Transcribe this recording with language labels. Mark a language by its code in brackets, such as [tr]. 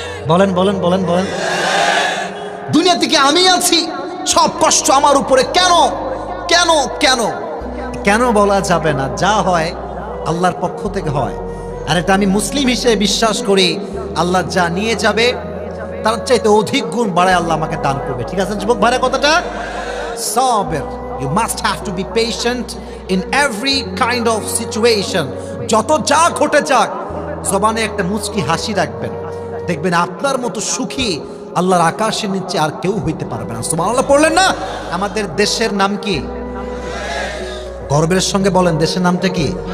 [bn] বলেন বলেন বলেন বলেন। দুনিয়া থেকে আমি আছি, সব কষ্ট আমার উপরে, কেন কেন কেন কেন বলা যাবে না। যা হয় আল্লাহর পক্ষ থেকে হয়, আর এটা আমি মুসলিম হিসেবে বিশ্বাস করি। আল্লাহ যা নিয়ে যাবে তার চাইতে অধিক গুণ বাড়ায় আল্লাহ আমাকে দান করবে। ঠিক আছে যুবক ভাইরা কথাটা? [en] সাবের, you must have to be patient in every kind of situation. [bn] যত যা ঘটে যাক, জবানে একটা মুচকি হাসি রাখবেন, দেখবেন আপনার মতো সুখী আল্লাহর আকাশের নিচে আর কেউ হইতে পারবে না। সুবহানাল্লাহ পড়লেন না? আমাদের দেশের নাম কি? গর্বের সঙ্গে বলেন, দেশের নামটা কি?